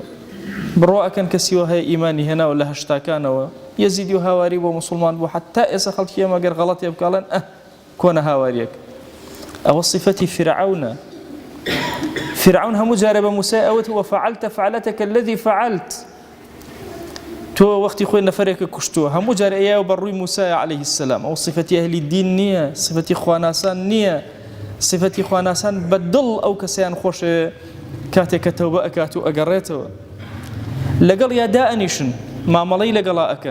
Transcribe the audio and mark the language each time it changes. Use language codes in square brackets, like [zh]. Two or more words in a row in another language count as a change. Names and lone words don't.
[ckb] بڕۆ ئەکەن کەسیوە هەیە ئیمانی هێناوە لە هەشتاکانەوە، یەزیدی و هاواری بۆ موسڵمان بوو، حتا ئێستا خەڵکی ئێمە گەر غەڵەتێ بکاڵێن کۆنە هاواریەک. ئەوە صفەتی فرعونە. فرعون هەموو جارە بە موسای ئەوت [ar] وفعلت فعلتك الذي فعلت، [ckb] تۆ وەختی خۆی نەفەرێکە کوشتووە، هەموو جارە ئەیە بەڕووی موسای [ar] عليه السلام. [ckb] ئەو صفەتی ئەهلی دین نییە، صفەتی خواناسان نییە، صفەتی خواناسان بەدڵ ئەو کەسیان خۆشێ کاتێک کە تەوبە ئەکات و ئەگەڕێتەوە. لەگەڵ یادا ئەنیشن، مامەڵەی لەگەڵا ئەکەن.